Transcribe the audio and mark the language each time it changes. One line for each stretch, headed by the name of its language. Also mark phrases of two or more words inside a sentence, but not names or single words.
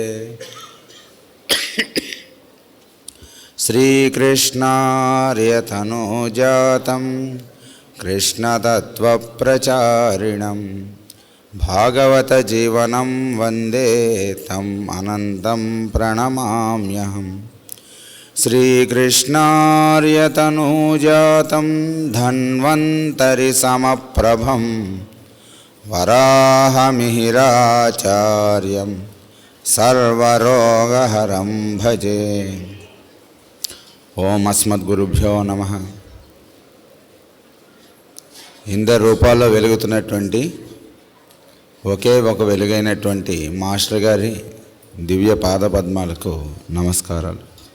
Sanskrit: श्रीकृष्णार्यतनोजातं कृष्णतत्त्वप्रचारिणं भागवतजीवनं वन्दे तम् अनन्तं प्रणमाम्यहम् श्रीकृष्णार्यतनोजातं धन्वन्तरिसमप्रभं वराहमिहिराचार्यं सर्वरोगहरं भजे। ఓం అస్మద్గురుభ్యో నమః.
Telugu: ఇందరి రూపాల్లో వెలుగుతున్నటువంటి ఒకే ఒక వెలుగైనటువంటి మాస్టర్ గారి దివ్య పాదపద్మాలకు నమస్కారాలు.